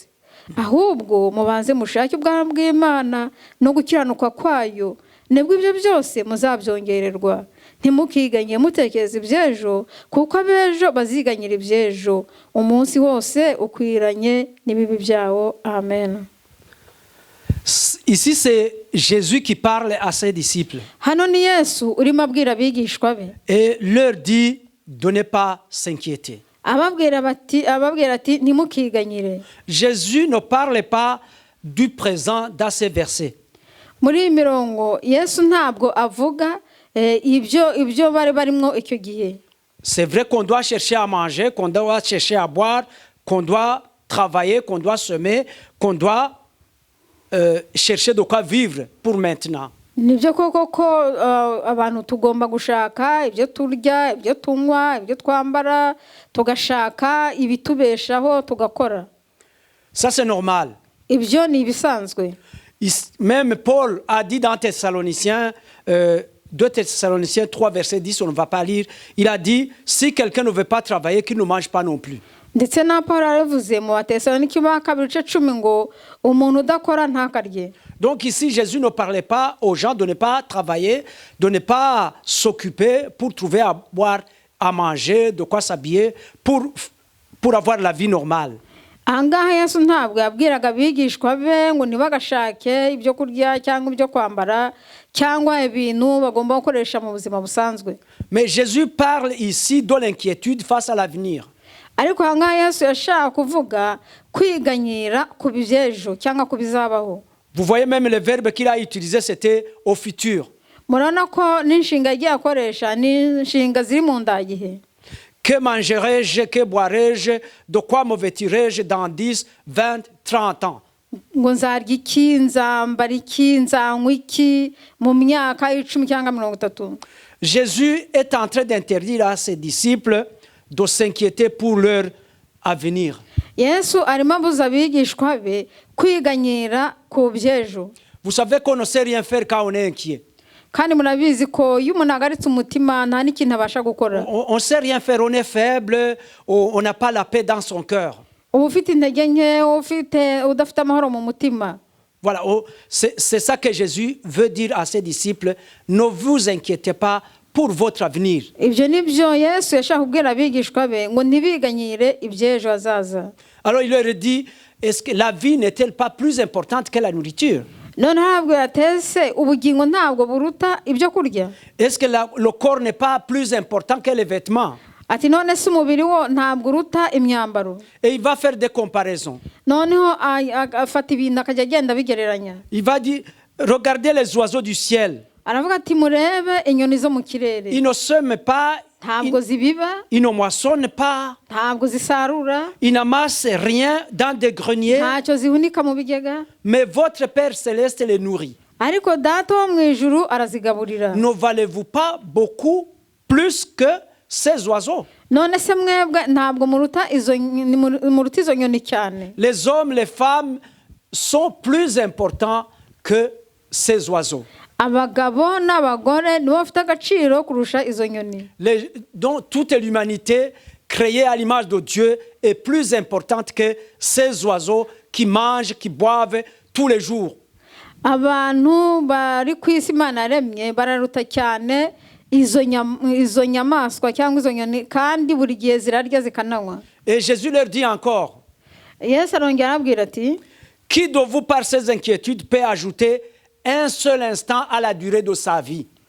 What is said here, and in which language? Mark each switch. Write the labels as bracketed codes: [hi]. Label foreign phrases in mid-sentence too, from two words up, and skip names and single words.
[rw] Ahubwo mubanze mushake ubwami bw'Imana no gukiranuka kwayo, nibwo ibyo byose muzabyongererwa. Ntimukiganye mutekereza iby'ejo, kuko ab'ejo baziganyira iby'ejo. Umunsi wose ukwiranye n'ibibi byawo. Amen. [fr] Ici, c'est Jésus qui parle à ses disciples [rw] Hano ni Yesu urimo abwira abigishwa be, [fr] et leur dit de ne pas s'inquiéter. [rw] ababwira ati ntimukiganyire. [fr] Jésus ne parle pas du présent dans ces versets. [rw] Muri iyi mirongo Yesu ntabwo avuga ibyo bari barimo icyo gihe. [fr] C'est vrai qu'on doit chercher à manger, qu'on doit chercher à boire, qu'on doit travailler, qu'on doit semer, qu'on doit chercher de quoi vivre pour maintenant. [rw] Nibyo koko ko abantu tugomba gushaka ibyo turya, ibyo tunywa, ibyo twambara, tugashaka ibitubeshaho tugakora. [fr] Ça, c'est normal. [rw] Ibyo ni ibisanzwe. [fr] Même Paul a dit dans Thessaloniciens, 2 Thessaloniciens 3, verset 10, on ne va pas lire, il a dit, si quelqu'un ne veut pas travailler, qu'il ne mange pas non plus. [rw] Ndetse na Paulo aravuze mu Batesalonike ba 2:10 ngo umuntu udakora ntakarye. [fr] Donc ici, Jésus ne parlait pas aux gens de ne pas travailler, de ne pas s'occuper pour trouver à boire, à manger, de quoi s'habiller, pour avoir la vie normale. [rw] Ahangaha Yesu ntabwo yabwiraga abigishwa be ngo ntibagashake ibyo kurya cyangwa ibyo kwambara cyangwa ibintu bagomba gukoresha mu buzima busanzwe. [fr] Mais Jésus parle ici de l'inquiétude face à l'avenir. [rw] Ariko ahangaha Yesu yashaka kuvuga kwiganyira ku by'ejo cyangwa ku bizabaho. [fr] Vous voyez même le verbe qu'il a utilisé, c'était au futur. [rw] Murabona ko n'inshinga agiye akoresha ni inshinga ziri mu ndagihe. [fr] Que mangerai-je, que boirai-je, de quoi me vêtirai-je dans 10, 20, 30 ans? [rw] Ngo nzarya iki, nzambara iki, nzanywa iki mu myaka 10 cyangwa 30. [fr] Jésus est en train d'interdire à ses disciples de s'inquiéter pour leur avenir. [rw] Yesu arimo abuza abigishwa be kwiganyira ku by'ejo. [fr] Vous savez qu'on ne sait rien faire quand on est inquiet. [rw] Kandi murabizi ko iyo umuntu agaritse umutima nta n'ikintu abasha gukora. [fr] On ne sait rien faire, on est faible, on n'a pas la paix dans son cœur. [rw] Uba ufite intege nke, udafite amahoro mu mutima. [fr] Voilà, c'est ça que Jésus veut dire à ses disciples. Ne vous inquiétez pas pour votre avenir. [rw] Ibyo nibyo Yesu yashaka kubwira abigishwa be ngo ntibiganyire iby'ejo hazaza. [fr] Alors il leur dit, est-ce que la vie n'est-elle pas plus importante que la nourriture? [rw] None ntabwo yatese ubugingo ntabwo buruta ibyo kurya. [fr] Est-ce que le corps n'est pas plus important que les vêtements? [rw] Ati none se umubiri wo ntabwo uruta imyambaro. [fr] Et il va faire des comparaisons. [rw] Noneho afata ibintu akajya agenda bigereranya. [fr] Il va dire, regardez les oiseaux du ciel. [rw] Aravuga ati murebe inyoni zo mu kirere. [fr] Ils ne sèment pas, [rw] Ntabwo zibiba, [fr] ils ne moissonnent pas, [rw] ntabwo zisarura, [fr] ils n'amassent rien dans des greniers, [rw] ntacyo zihunika mu bigega. [fr] mais votre Père céleste les nourrit. [rw] Ariko data wo mu ijuru arazigaburira. [fr] Ne valez-vous pas beaucoup plus que ces oiseaux? [rw] None se mwebwe ntabwo muruta izo nyoni cyane. [fr] Les hommes, les femmes sont plus importants que ces oiseaux. [rw] Abagabo n'abagore nibo bafite agaciro kurusha izo nyoni. [fr] Donc toute l'humanité créée à l'image de Dieu est plus importante que ces oiseaux qui mangent, qui boivent tous les jours. [rw] Abantu bari ku isi Imana yaremye bararuta cyane izo nyamaswa cyangwa izo nyoni, kandi buri gihe zirarya zikananywa. [fr] Et Jésus leur dit encore, [rw] Yesu arongera arabwira ati, [fr] qui de vous par ses inquiétudes peut ajouter un seul instant à la durée de sa vie?